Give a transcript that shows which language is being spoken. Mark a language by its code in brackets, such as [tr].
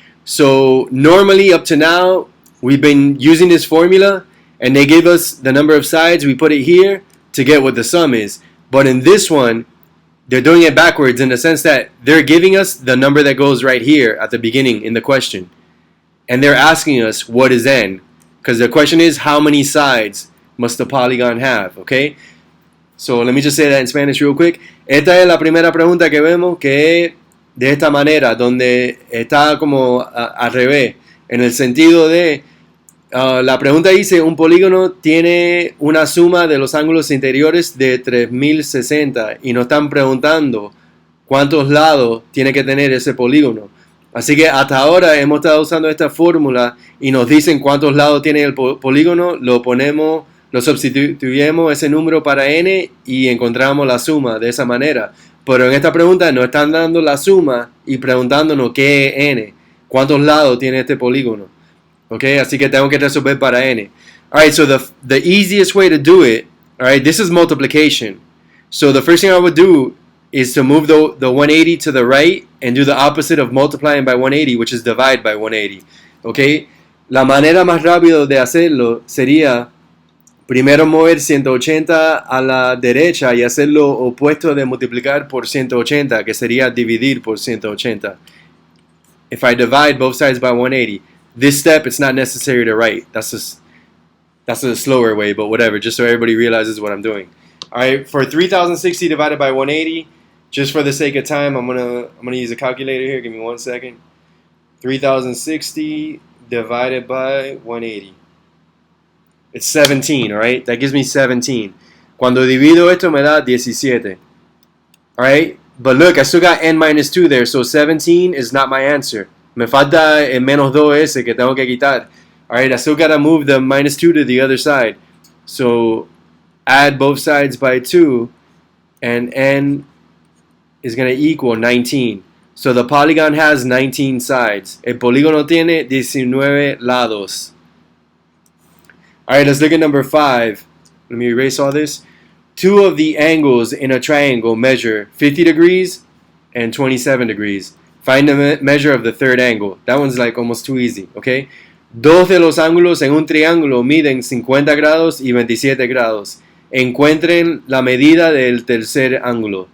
[en] So normally up to now, we've been using this formula, and they give us the number of sides. We put it here to get what the sum is. But in this one, they're doing it backwards in the sense that they're giving us the number that goes right here at the beginning in the question. And they're asking us what is n. Because the question is, how many sides must the polygon have? Okay? So let me just say that in Spanish real quick. [es] Esta es la primera pregunta que vemos, que es de esta manera, donde está como al revés, en el sentido de, la pregunta dice, un polígono tiene una suma de los ángulos interiores de 3060 y nos están preguntando cuántos lados tiene que tener ese polígono. Así que hasta ahora hemos estado usando esta fórmula y nos dicen cuántos lados tiene el polígono, lo sustituimos ese número para n y encontramos la suma de esa manera. Pero en esta pregunta nos están dando la suma y preguntándonos qué es n, cuántos lados tiene este polígono. Okay, así que tengo que resolver para n. [en] Alright, so the easiest way to do it, alright, this is multiplication. So the first thing I would do is to move the 180 to the right and do the opposite of multiplying by 180, which is divide by 180. [es] Okay, la manera más rápida de hacerlo sería primero mover 180 a la derecha y hacer lo opuesto de multiplicar por 180, que sería dividir por 180. [en] If I divide both sides by 180, this step it's not necessary to write. That's a slower way, but whatever, just so everybody realizes what I'm doing. Alright, for 3060 divided by 180, just for the sake of time, I'm gonna use a calculator here. Give me 1 second. 3060 divided by 180. It's 17, alright? That gives me 17. [es] Cuando divido esto me da 17. [en] Alright? But look, I still got n minus 2 there, so 17 is not my answer. [es] Me falta el menos 2 ese que tengo que quitar. [en] Alright, I still gotta move the minus 2 to the other side. So add both sides by 2, and n is gonna equal 19. So the polygon has 19 sides. [es] El polígono tiene 19 lados. [en] Alright, let's look at number 5. Let me erase all this. Two of the angles in a triangle measure 50 degrees and 27 degrees. Find the measure of the third angle. That one's like almost too easy, okay? [es] Dos de los ángulos en un triángulo miden 50 grados y 27 grados. Encuentren la medida del tercer ángulo.